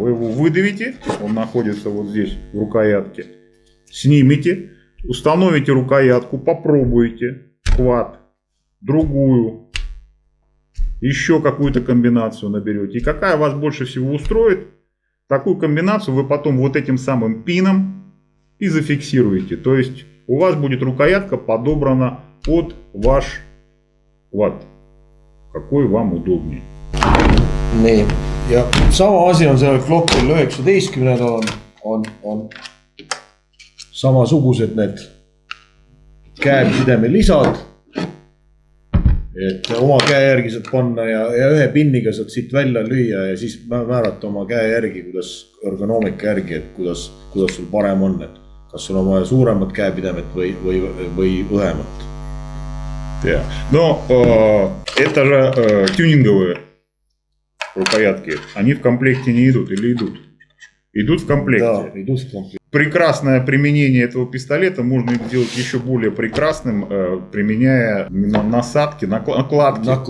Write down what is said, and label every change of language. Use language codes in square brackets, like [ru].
[ru] Вы его выдавите, он находится вот здесь в рукоятке, снимете, установите рукоятку, попробуйте хват, другую, еще какую-то комбинацию наберете. И какая вас больше всего устроит, такую комбинацию вы потом вот этим самым пином и зафиксируете. То есть у вас будет рукоятка подобрана под ваш хват, какой вам удобнее. [et] Nii, ja sama asi on sellel Glockil 19-l on samasugused need käepideme lisad, et oma käe järgi saad panna ja ühe pinniga saad siit välja lüüa ja siis määrata oma käe järgi, kuidas ergonoomika järgi, et kuidas sul parem on, et kas sul on vaja suuremat käepidemet või õhemat. [en] Yeah. [ru] Но это же тюнинговые рукоятки. Они в комплекте не идут или идут? Идут в комплекте. Да, идут в комплекте. Прекрасное применение этого пистолета можно сделать еще более прекрасным, применяя насадки, накладки.